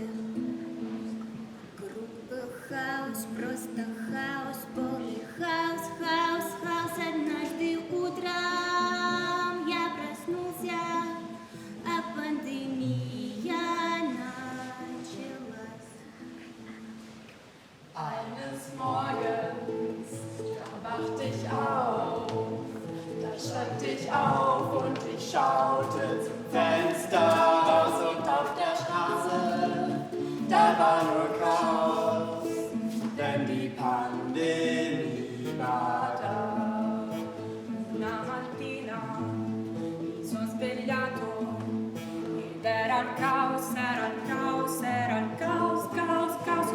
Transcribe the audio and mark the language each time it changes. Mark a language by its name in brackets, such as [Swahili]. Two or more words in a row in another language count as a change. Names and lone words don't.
[Russian] Вокруг был хаос, просто хаос, полный хаос, хаос, хаос. Однажды утром я проснулся, а пандемия началась. [German] Eines Morgens, da wachte ich auf. Da stand ich auf und ich schaute zum Fenster raus und auf der Straße, da war nur Chaos, denn die Pandemie war da. [Italian] Una mattina mi sono svegliato ed era il caos, era il caos, era il caos, caos, caos.